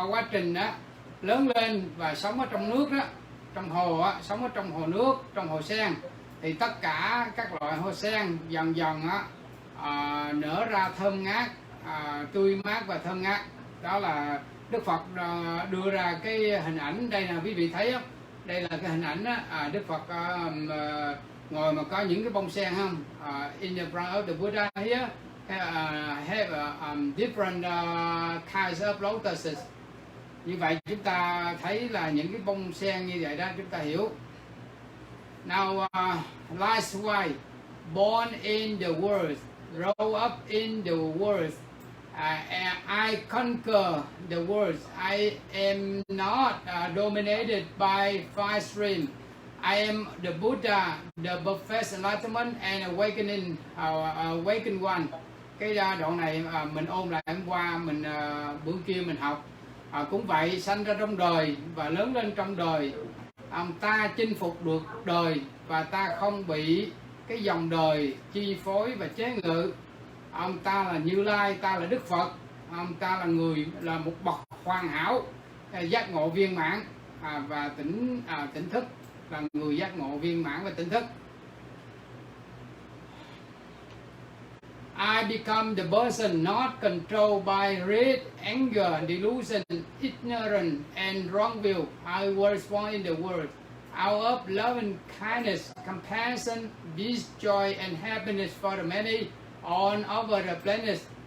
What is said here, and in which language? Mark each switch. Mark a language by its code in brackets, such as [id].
[vi] trình đó lớn lên và sống ở trong nước đó, trong hồ á, sống ở trong hồ nước, trong hồ sen, thì tất cả các loại hồ sen dần dần á, nở ra thơm ngát, tươi mát và thơm ngát. Đó là Đức Phật đưa ra cái hình ảnh. Đây là quý vị thấy không? Đây là cái hình ảnh á, Đức Phật ngồi mà có những cái bông sen không? [en] In the front of the Buddha here have different kinds of lotuses. [vi] Như vậy chúng ta thấy là những cái bông sen như vậy đó, chúng ta hiểu. [en] Now likewise, born in the world, grow up in the world, I conquer the world. I am not dominated by five stream. I am the Buddha, the perfect enlightenment and awakened one. [vi] Cái đoạn này mình ôn lại hôm qua, mình bữa kia mình học. Cũng vậy, sanh ra trong đời và lớn lên trong đời, ta chinh phục được đời và ta không bị cái dòng đời chi phối và chế ngự. Ta là Như Lai, ta là Đức Phật, ta là người, là một bậc hoàn hảo, giác ngộ viên mãn, và tỉnh thức, là người giác ngộ viên mãn và tỉnh thức. [en] I become the person not controlled by greed, anger, delusion, ignorance, and wrong view. I was born in the world out of loving kindness, compassion, peace, joy, and happiness for the many all over the planet.